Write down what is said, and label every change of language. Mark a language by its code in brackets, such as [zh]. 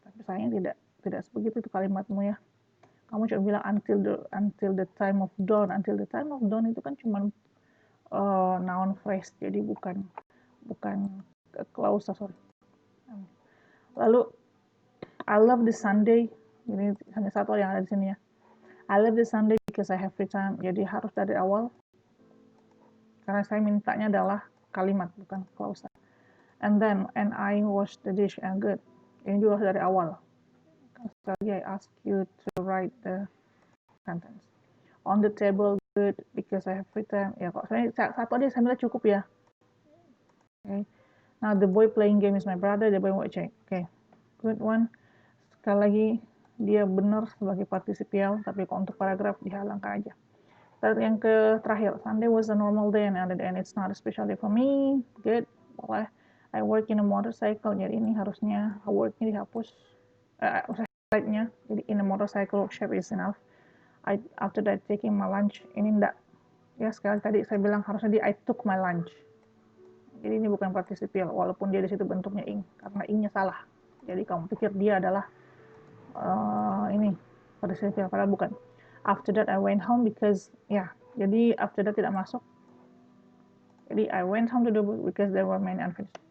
[id] Tapi sayangnya tidak sebegitu itu kalimatmu ya. Kamu cuma bilang [en] until the time of dawn. Until the time of dawn [id] itu kan cuma [en] noun phrase, [id] jadi bukan [en] clause, sorry. [id] Lalu [en] I love the Sunday. [id] Ini hanya satu yang ada di sini ya. [en] I love the Sunday because I have free time. [id] Jadi harus dari awal. Karena saya mintanya adalah kalimat, bukan clause. [en] And I wash the dish and good. [id] Ini juga dari awal. Sekali [en] I ask you to write the sentence. On the table, good because I have free time. [id] Ya kok saya satu aja saya cukup ya. [en] Okay. Now the boy playing game is my brother. The boy watching. Okay. Good one. [id] Sekali lagi dia benar sebagai partisipial, tapi kalau untuk paragraf dihilangkan aja. [en] Yang terakhir, Sunday was a normal day and it's not a special day for me. Good. [id] Boleh. [en] I work in a motorcycle. [id] Jadi ini harusnya work-nya dihapus. Side-nya. Jadi [en] in a motorcycle workshop is enough. After that taking my lunch. [id] Ini enggak. Ya sekali tadi saya bilang harusnya [en] I took my lunch. [id] Jadi ini bukan partisipial, walaupun dia di situ bentuknya ing, karena ingnya salah. Jadi kamu pikir dia adalah ini partisipial, padahal bukan. [en] After that I went home because [id] jadi [en] after that [id] tidak masuk. Jadi [en] I went home to the book because there were many unfinished.